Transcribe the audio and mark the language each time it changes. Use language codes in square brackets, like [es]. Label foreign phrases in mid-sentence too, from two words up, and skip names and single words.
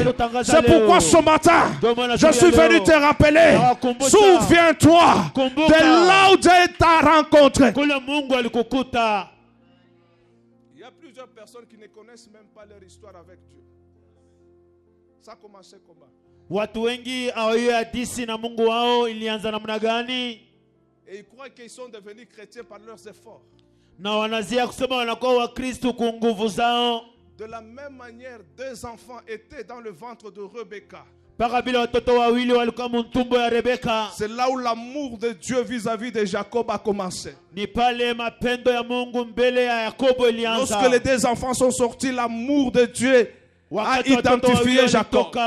[fr] C'est pourquoi ce matin, je suis venu te rappeler, souviens-toi de là où Dieu t'a rencontré. plusieurs personnes qui ne connaissent même pas leur histoire avec Dieu. Ça a commencé comment? [sw] Watu wengi hawajui hadithi na Mungu wao ilianza namna gani? [fr] Et ils croient qu'ils sont devenus chrétiens par leurs efforts. [sw] Na wanazia kusema wanakuwa Wakristo kwa nguvu zao. [fr] De la même manière, 2 enfants étaient dans le ventre de Rebecca. C'est là où l'amour de Dieu vis-à-vis de Jacob a commencé. Lorsque les 2 enfants sont sortis, l'amour de Dieu a identifié Jacob.